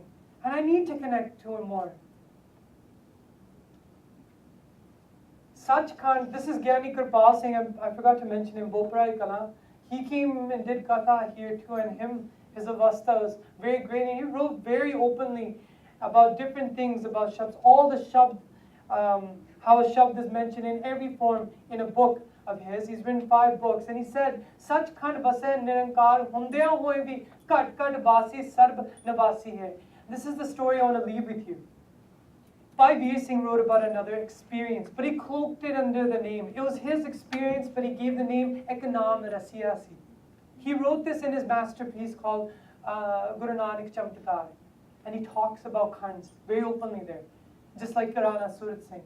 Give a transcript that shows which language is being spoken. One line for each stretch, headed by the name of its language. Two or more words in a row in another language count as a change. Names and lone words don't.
English: And I need to connect to him more. Sachkhand, this is Gyani Kirpal Singh, I forgot to mention him, Boprai Kala. He came and did Katha here too, and his avastha was very great. And he wrote very openly about different things about Shabds. All the Shabd, how a Shabd is mentioned in every form in a book of his. He's written 5 books. And he said,
Punjabi: ਸੱਚਖੰਡ ਵਸੈ ਨਿਰੰਕਾਰ ਹੁੰਦਿਆ ਹੋਏ ਭੀ ਕਟ ਕਟ ਬਾਸੀ ਸਰਬ ਨਬਾਸੀ ਹੈ.
English: This is the story I want to leave with you. Bhai Pardeep Singh wrote about another experience, but he cloaked it under the name. It was his experience, but he gave the name Ek Naam Rasiyasi. He wrote this in his masterpiece called Guru Nanak Academy. And he talks about Khands very openly there. Just like Rana Suraj Singh.